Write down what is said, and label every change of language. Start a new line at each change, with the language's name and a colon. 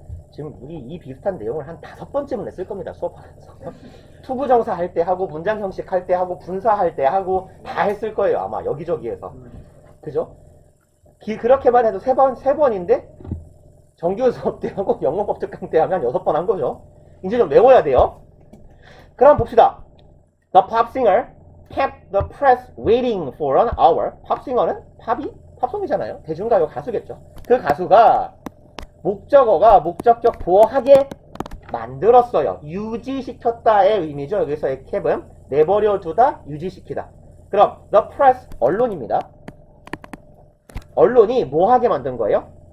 Korean: 지금 우리 이 비슷한 내용을 한 5번쯤은 했을 겁니다. 수업하면서. 투부정사 할 때 하고 문장 형식 할 때 하고 분사할 때 하고 다 했을 거예요. 아마 여기저기에서. 그죠? 그렇게만 해도 3번인데 정규 수업 때 하고 영어법 특강 때 하면 6번 한 거죠. 이제 좀 외워야 돼요. 그럼 봅시다.
English: The pop singer kept the press waiting for an hour.
Korean: 팝싱어는 팝송이잖아요. 대중가요 가수겠죠. 그 가수가 목적어가 목적격 보어하게 만들었어요. 유지시켰다의 의미죠. 여기서의 캡은 내버려 두다, 유지시키다. 그럼 the press 언론입니다. 언론이 뭐 하게 만든 거예요?